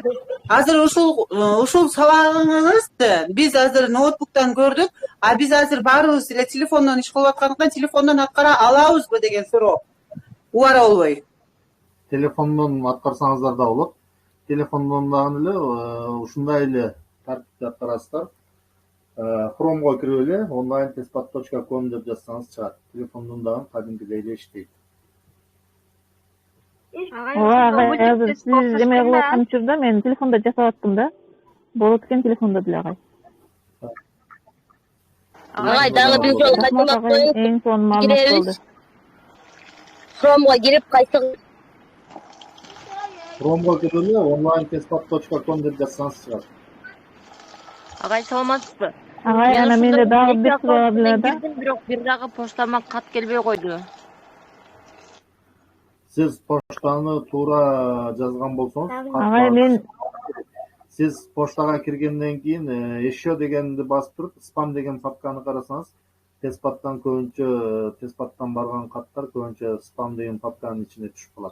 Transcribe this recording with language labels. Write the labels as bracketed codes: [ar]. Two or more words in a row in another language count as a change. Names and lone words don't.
[ky] Азыр ушул сабагыңызды биз азыр ноутбуктан көрдүк, а биз азыр баарыбыз эле телефондон иш кылып аткандыктан телефондон аткара алабызбы деген суроо. Убара болбой. Телефондон аткарсаңыздар да болот. Телефондон дагы эле ушундай эле тартипте аткарасыздар. Chrome'га кирип эле onlinetestpad.com деп жазсаңыз чыгат. Телефондон дагы кадимкидей эле иштейт. Агай, азыр сиз эме кылып аткан учурда мен телефондо жасап аттым да. Болот экен телефондо деле агай. Агай, дагы бир жолу кайталап коюңуз. Эң сонун маалымат болду. Chrome'га кирип кайсы Chrome'га кирип эле onlinetestpad.com деп жазсаңыз чыгат. Агай, саламатсызбы? Агай, ана менде дагы бир суроо бар эле да. Бирок бир дагы почтама кат келбей койду. Siz pochtani tуура жазган болсоңуз, Агай, мен сиз поштага киргенден кийин еще дегенди басып туруп, спам деген папканы карасаңыз, Testpad'dan көбүнчө Testpad'dan барган каттар көбүнчө спам деген папканын ичине түшүп калат.